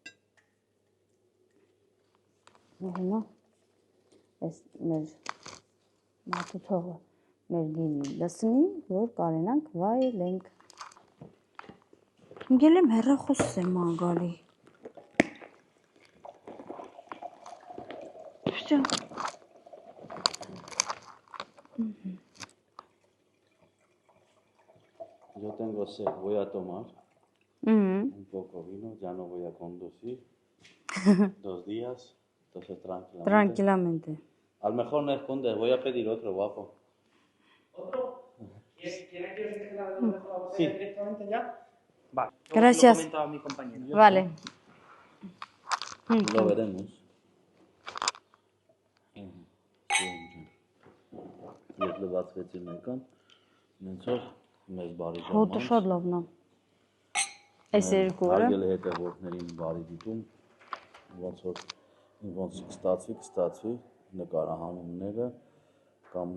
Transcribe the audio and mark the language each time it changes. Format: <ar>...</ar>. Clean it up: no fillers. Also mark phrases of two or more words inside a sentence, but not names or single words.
<hy>Հիմա այս մեր մատուցողը մեր գինի լսնի, որ կարենանք վայելենք։ Ինգել եմ հեռախոսս եմ անգալի։ Всё։</hy> <es>Yo tengo sed, voy a tomar un poco vino, ya no voy a conducir 2 días, entonces tranquilamente. Tranquilamente. A lo mejor no esconde, voy a pedir otro guapo. ¿Otro? ¿Quiere que os deje la botella directamente ya? Vale. Gracias. Lo comento a mi compañero. Vale. Lo veremos.</es> <hy>Ես լվացվեցի մեկան, նենց որ մեզ բարի ժամանց։ Հոտը շատ լավն է։ Այս երկու օրը։ Հարգելի հետևորդներին բարի դիտում, ոնց կստացվի նկարահանումները կամ</hy>